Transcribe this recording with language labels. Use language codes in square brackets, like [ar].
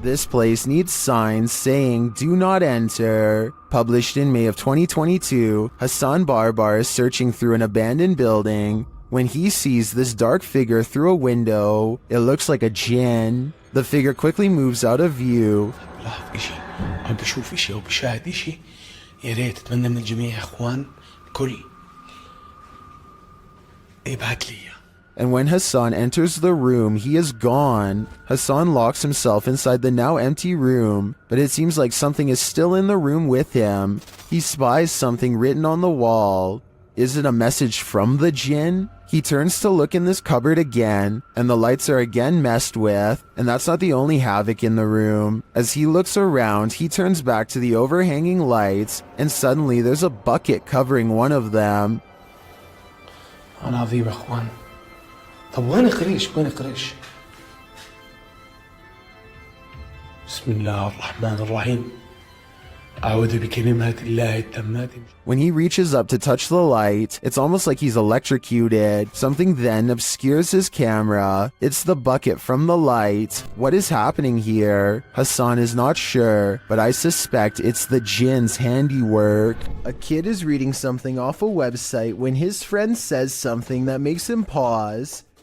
[en] This place needs signs saying, "Do not enter." Published in May of 2022, Hassan Barbar is searching through an abandoned building when he sees this dark figure through a window. It looks like a jinn. The figure quickly moves out of view. [ar] بلاحظ إشي أو بشوف إشي أو بشاهد إشي يا ريت أتمنى من الجميع يا إخوان الكل يبعت لي. [en] And when Hassan enters the room, he is gone. Hassan locks himself inside the now empty room, but it seems like something is still in the room with him. He spies something written on the wall. Is it a message from the jinn? He turns to look in this cupboard again, and the lights are again messed with, and that's not the only havoc in the room. As he looks around, he turns back to the overhanging lights, and suddenly there's a bucket covering one of them. [ar] أنا عظيم يا إخوان. طب وين قريش؟ بسم الله الرحمن الرحيم. أعوذ بكلمات الله التامات. [en] When he reaches up to touch the light, it's almost like he's electrocuted. Something then obscures his camera. It's the bucket from the light. What is happening here? Hassan is not sure, but I suspect it's the jinn's handiwork. A kid is reading something off a website when his friend says something that makes him pause.